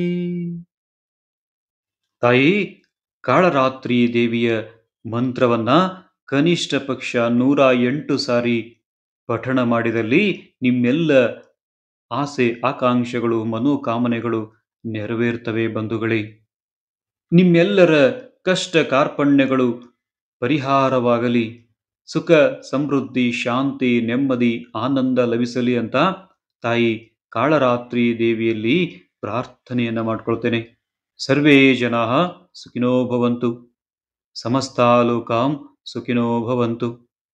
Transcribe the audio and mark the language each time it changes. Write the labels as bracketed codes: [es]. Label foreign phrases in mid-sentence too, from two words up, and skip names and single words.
[kn] ತಾಯಿ ಕಾಳರಾತ್ರಿ ದೇವಿಯ ಮಂತ್ರವನ್ನ ಕನಿಷ್ಠ ಪಕ್ಷ 108 ಸಾರಿ ಪಠಣ ಮಾಡಿದಲ್ಲಿ ನಿಮ್ಮೆಲ್ಲ ಆಸೆ ಆಕಾಂಕ್ಷೆಗಳು ಮನೋಕಾಮನೆಗಳು ನೆರವೇರ್ತವೆ ಬಂಧುಗಳೇ. ನಿಮ್ಮೆಲ್ಲರ ಕಷ್ಟ ಕಾರ್ಪಣ್ಯಗಳು ಪರಿಹಾರವಾಗಲಿ, ಸುಖ ಸಮೃದ್ಧಿ ಶಾಂತಿ ನೆಮ್ಮದಿ ಆನಂದ ಲಭಿಸಲಿ ಅಂತ ತಾಯಿ ಕಾಳರಾತ್ರಿ ದೇವಿಯಲ್ಲಿ ಪ್ರಾರ್ಥನೆಯನ್ನ ಮಾಡ್ಕೊಳ್ತೇನೆ. [sa] ಸರ್ವೇ ಜನಾಃ ಸುಖಿನೋ ಭವಂತು, ಸಮಸ್ತಾ ಲೋಕಾಃ ಸುಖಿನೋ ಭವಂತು.